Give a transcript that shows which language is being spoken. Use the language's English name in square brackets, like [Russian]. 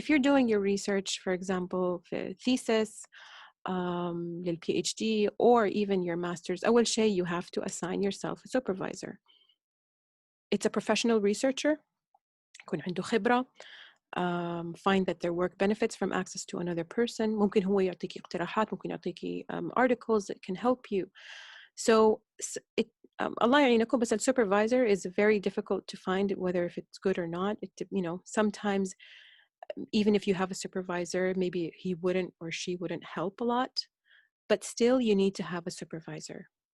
[English] If you're doing your research, for example, في thesis, لل PhD, or even your master's, [Arabic] أول شيء, [English] you have to assign yourself a supervisor. It's a professional researcher, [Arabic] يكون عنده خبرة, [English] find that their work benefits from access to another person. [Arabic] ممكن هو يعطيكي اقتراحات, ممكن يعطيكي [English] articles that can help you. So Allah يعينكم, بس supervisor is very difficult to find, whether if it's good or not. Sometimes even if you have a supervisor, maybe he wouldn't or she wouldn't help a lot, but still you need to have a supervisor.